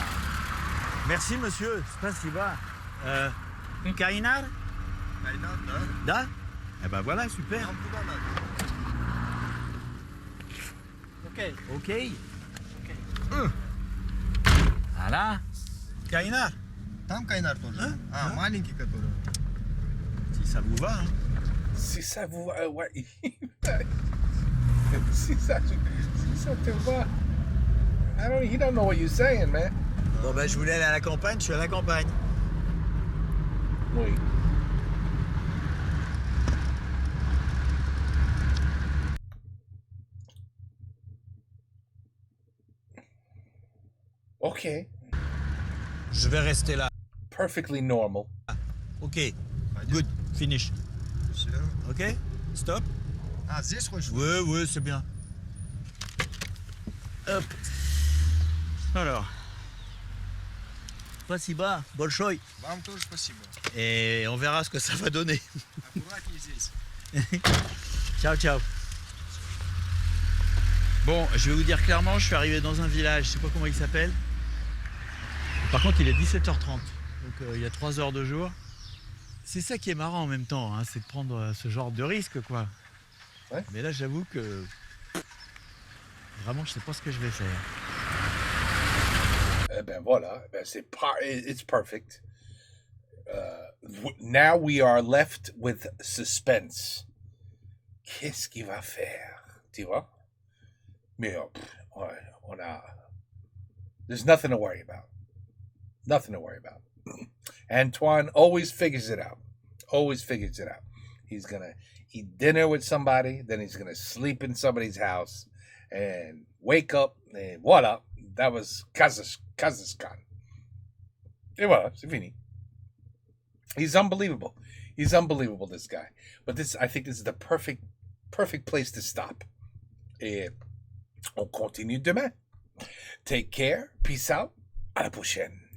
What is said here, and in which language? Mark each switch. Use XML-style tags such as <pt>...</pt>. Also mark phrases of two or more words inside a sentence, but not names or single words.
<fr>Merci, monsieur. Spasiba. Kainar? Da? Eh ben voilà, super. Ok. Voilà. Kainar.</fr> <ru>Там Кайнар тоже. Маленький который.</ru> <fr>Si ça vous va. Hein. Si ça vous va, ouais. si ça te va.</fr> <en>He don't know what you're saying, man.</en> <fr>Bon ben, je voulais aller à la campagne, je suis à la campagne. Oui. Ok. Je vais rester là.</fr> <en>Perfectly normal. Ok. Good. Finish. Ok. Stop.</en> <ru>Ah, здесь хочешь?</ru> <fr>Oui, c'est bien. Hop. Alors.</fr> <ru>Спасибо. Большой. Вам тоже спасибо.</ru> <fr>Et on verra ce que ça va donner.</fr> <ru>Аккуратнее здесь.</ru> <fr>Ciao. Bon, je vais vous dire clairement, je suis arrivé dans un village, je sais pas comment il s'appelle. Par contre, il est 17h30, donc il y a 3 heures de jour. C'est ça qui est marrant en même temps, hein, c'est de prendre ce genre de risque, quoi. Ouais. Mais là, j'avoue que vraiment, je sais pas ce que je vais faire. Ben voilà,</fr> <en>it's perfect. Now we are left with suspense.</en> <fr>qu'est-ce qu'il va faire? Tu vois?</fr> <en>Mais there's nothing to worry about. Nothing to worry about. Antoine always figures it out. Always figures it out. He's going to eat dinner with somebody, then he's going to sleep in somebody's house and wake up, and voila, that was Kazakhstan.</en> <fr>Et voilà, c'est fini.</fr> <en>He's unbelievable. He's unbelievable, this guy. But I think this is the perfect place to stop.</en> <fr>Et on continue demain.</fr> <en>Take care. Peace out.</en> <fr>À la prochaine.</fr>